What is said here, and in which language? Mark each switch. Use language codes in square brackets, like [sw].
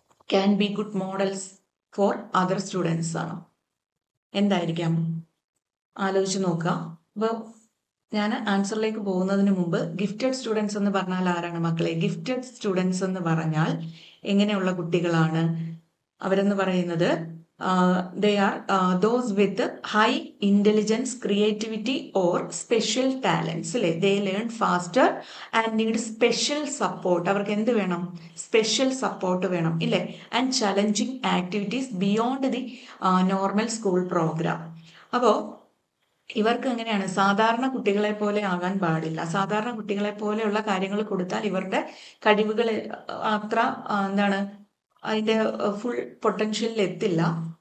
[en] can be good models for other students [ml] ആണോ? എന്തായിരിക്കാം? ആലോചിച്ച് നോക്കുക. അപ്പോൾ ഞാൻ ആൻസറിലേക്ക് പോകുന്നതിന് മുമ്പ് ഗിഫ്റ്റഡ് സ്റ്റുഡൻസ് എന്ന് പറഞ്ഞാൽ ആരാണ് മക്കളെ? ഗിഫ്റ്റഡ് സ്റ്റുഡൻസ് എന്ന് പറഞ്ഞാൽ എങ്ങനെയുള്ള കുട്ടികളാണ് അവരെന്ന് പറയുന്നത്? [en] they are those with high intelligence, creativity or special talents. They learn faster and need special support. [ml] അവർക്ക് എന്ത് വേണം? സ്പെഷ്യൽ സപ്പോർട്ട് വേണം. ഇല്ലേ? [en] And challenging activities beyond the normal school programme. [ml] അപ്പോൾ ഇവർക്ക് എങ്ങനെയാണ് സാധാരണ കുട്ടികളെ പോലെ ആകാൻ പാടില്ല. സാധാരണ കുട്ടികളെ പോലെയുള്ള കാര്യങ്ങൾ കൊടുത്താൽ ഇവരുടെ കഴിവുകൾ അത്ര എന്താണ് അതിന്റെ ഫുൾ പൊട്ടൻഷ്യലിൽ എത്തില്ല.